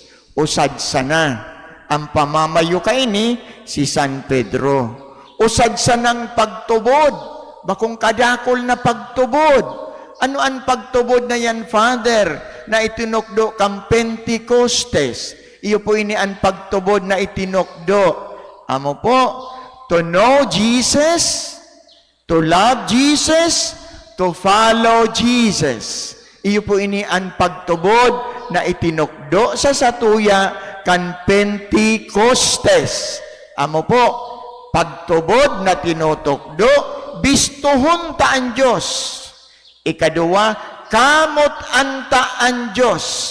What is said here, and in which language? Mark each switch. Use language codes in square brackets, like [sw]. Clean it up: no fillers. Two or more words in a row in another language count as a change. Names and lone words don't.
[bik] Usad sana ang pamamayo kaini si San Pedro. Usad sanang pagtubod. Bakong kadakol na pagtubod. Ano ang pagtubod na yan, Father, na itinukdo kang Pentecostes? Iyo po ini ang pagtubod na itinukdo. Amo po, [en] to know Jesus, to love Jesus, to follow Jesus. [bik] Iyo po ini ang pagtubod na itinukdo sa satuya kan Pentecostes. Amo po, pagtubod na tinutukdo, bistuhon ta ang Diyos. Ikaduwa, kamot anta ang Diyos.